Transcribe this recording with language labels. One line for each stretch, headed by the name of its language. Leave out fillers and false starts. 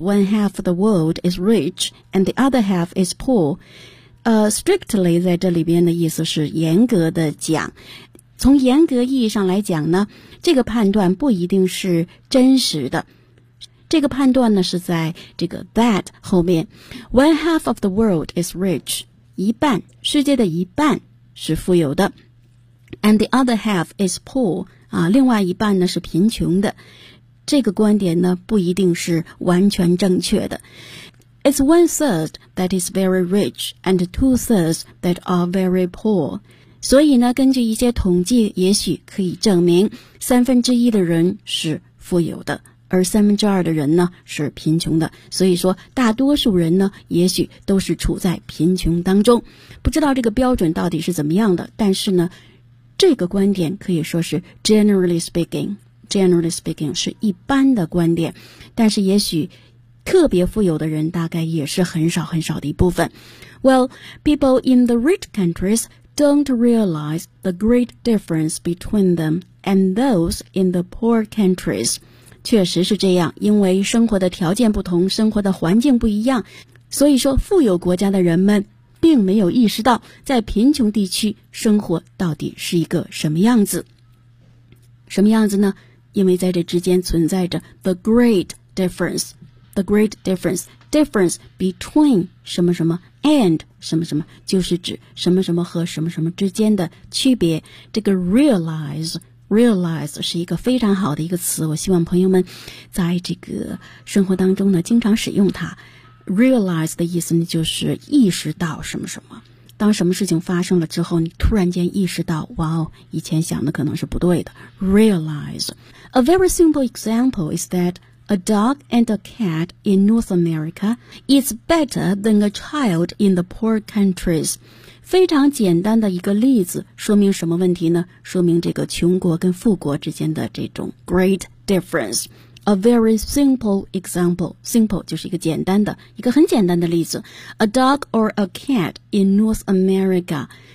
English: one half of the world is rich and the other half is poor.
Chinese: Strictly 在这里边的意思是严格的讲。从严格意义上来讲呢，这个判断不一定是真实的。这个判断呢是在这个 that 后面。 One half of the world is rich. 一半，世界的一半是富有的。
English: And the other half is poor.
Chinese: 啊，另外一半呢是贫穷的。这个观点呢不一定是完全正确的。
English: It's one third that is very rich and two thirds that are very poor.
Chinese: 所以呢根据一些统计也许可以证明三分之一的人是富有的。而三分之二的人呢是贫穷的，所以说大多数人呢也许都是处在贫穷当中。不知道这个标准到底是怎么样的，但是呢这个观点可以说是 generally speaking 是一般的观点，但是也许特别富有的人大概也是很少很少的一部分。
English: Well, people in the rich countries don't realize the great difference between them and those in the poor countries.
Chinese: 确实是这样，因为生活的条件不同，生活的环境不一样，所以说富有国家的人们并没有意识到在贫穷地区生活到底是一个什么样子。什么样子呢？因为在这之间存在着 the great difference between 什么什么 and 什么什么，就是指什么什么和什么什么之间的区别。这个 realize 是一个非常好的一个词，我希望朋友们在这个生活当中呢经常使用它。 realize 的意思呢就是意识到什么什么，当什么事情发生了之后你突然间意识到，哇哦，以前想的可能是不对的。
English: realize A very simple example is that a dog and a cat in North America is better than a child in the poor countries.
Chinese: 非常简单的一个例子，说明什么问题呢？说明这个穷国跟富国之间的这种 great difference. A very simple example. Simple 就是一个简单的，一个很简单的例子。
English: A dog or a cat in North America.